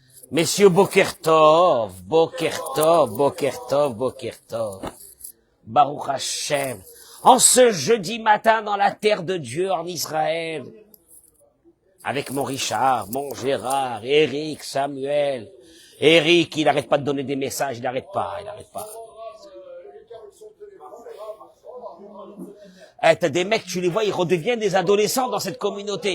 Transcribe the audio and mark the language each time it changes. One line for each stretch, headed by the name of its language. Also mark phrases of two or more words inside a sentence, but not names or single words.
French: Messieurs,
Hebrew: בוקר טוב, בוקר טוב, בוקר טוב, בוקר טוב. ברוך השם.
French: En ce jeudi matin dans la terre de Dieu en Israël, avec mon Richard, mon Gérard, Eric, Samuel. Eric, il n'arrête pas de donner des messages, il n'arrête pas. Eh, t'as des mecs, tu les vois, ils redeviennent des adolescents dans cette communauté.